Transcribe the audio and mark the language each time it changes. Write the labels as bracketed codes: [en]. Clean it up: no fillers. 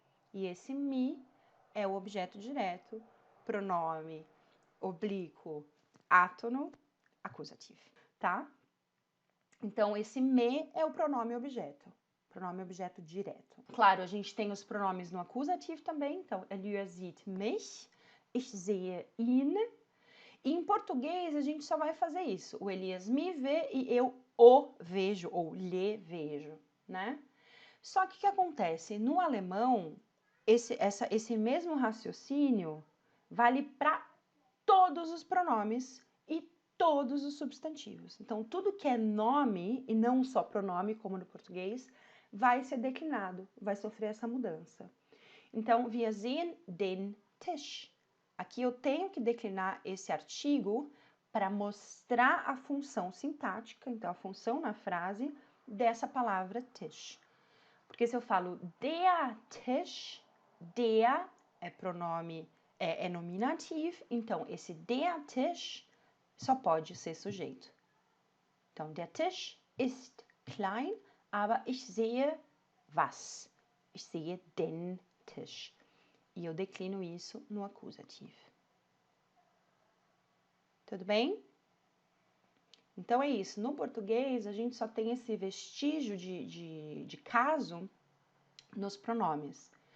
[pt] E esse me é o objeto direto, pronome oblíquo, átono, acusativo, tá? Então, esse me é o pronome objeto. Pronome objeto direto. Claro, a gente tem os pronomes no acusativo também. [de] Então, Elias sieht mich, ich sehe ihn. [pt] E em português, a gente só vai fazer isso. O Elias me vê e eu o vejo, ou lhe vejo, né? Só que o que acontece? No alemão, esse mesmo raciocínio vale para todos os pronomes e todos os substantivos. Então, tudo que é nome, e não só pronome, como no português, vai ser declinado, vai sofrer essa mudança. Então, [de] wir sehen den Tisch. [pt] Aqui eu tenho que declinar esse artigo para mostrar a função sintática, então a função na frase dessa palavra Tisch. Porque se eu falo der Tisch, der é pronome, é nominativo, então esse der Tisch só pode ser sujeito. [de] Então, der Tisch ist klein, aber ich sehe was? Ich sehe den Tisch. [pt] E eu declino isso no acusativo. Tudo bem? Então é isso. No português, a gente só tem esse vestígio de caso nos pronomes.